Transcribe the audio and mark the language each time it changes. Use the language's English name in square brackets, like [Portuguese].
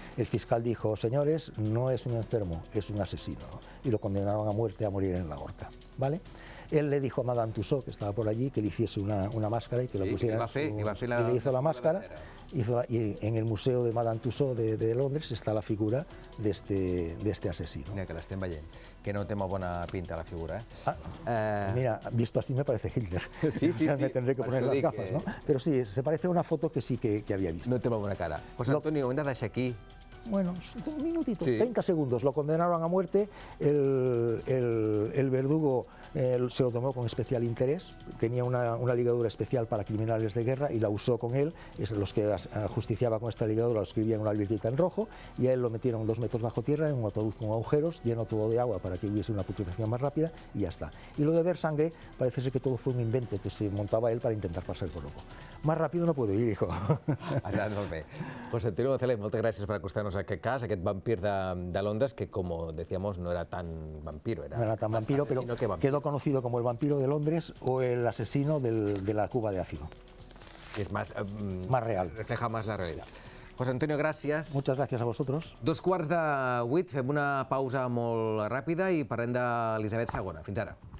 [Spanish] El fiscal dijo, señores, no es un enfermo, es un asesino, ¿no? Y lo condenaron a muerte, a morir en la horca, ¿vale? Él le dijo a Madame Tussauds, que estaba por allí, que le hiciese una máscara y que lo pusiera y le hizo la máscara. Y en el museo de Madame Tussauds de Londres está la figura de este asesino. [Catalan] Mira, que l'estem veient, que no té molt bona pinta la figura. [Spanish] Mira, visto así me parece Hitler. Sí. Me tendré que poner las gafas, ¿no? Pero sí, se parece a una foto que sí que había visto. [Catalan] No té molt bona cara. José Antonio, ho hem de deixar aquí. [Spanish] Bueno, un minutito, sí. 30 segundos, lo condenaron a muerte, el verdugo se lo tomó con especial interés, tenía una ligadura especial para criminales de guerra y la usó con él, los que justiciaba con esta ligadura lo escribían una libretita en rojo y a él lo metieron 2 metros bajo tierra en un ataúd con agujeros, lleno todo de agua para que hubiese una putrefacción más rápida y ya está. Y lo de beber sangre parece ser que todo fue un invento que se montaba él para intentar pasar por loco. Más rápido no puedo ir, hijo. [Catalan] Molt bé. José Antonio González, moltes gràcies per acostar-nos a aquest cas, aquest vampir de Londres, que, [Spanish] como decíamos, no era tan vampiro. No era tan vampiro, pero quedó conocido como el vampiro de Londres o el asesino de la cuba de ácido. Es más real. Refleja más la realidad. [Catalan] José Antonio, gràcies. [Spanish] Muchas gracias a vosotros. [Catalan] 2:15, fem una pausa molt ràpida i parlem d'Elisabet II. Fins ara.